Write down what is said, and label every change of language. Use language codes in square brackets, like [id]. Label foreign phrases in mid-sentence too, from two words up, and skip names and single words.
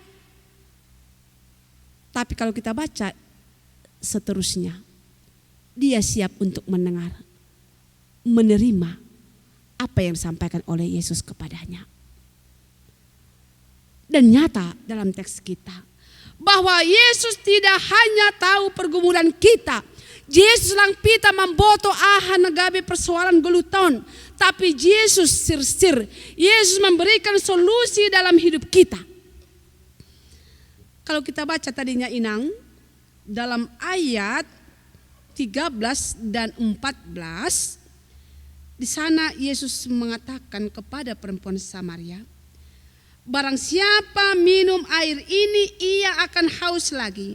[id] Tapi kalau kita baca seterusnya, dia siap untuk mendengar, menerima apa yang disampaikan oleh Yesus kepadanya. Dan nyata dalam teks kita, bahwa Yesus tidak hanya tahu pergumulan kita. [bts] Yesus lang pita mamboto ahan nagabi persoalan geluton. [id] Tapi Yesus sir-sir. Yesus memberikan solusi dalam hidup kita. Kalau kita baca tadinya Inang, dalam ayat 13 dan 14, di sana Yesus mengatakan kepada perempuan Samaria, barang siapa minum air ini ia akan haus lagi.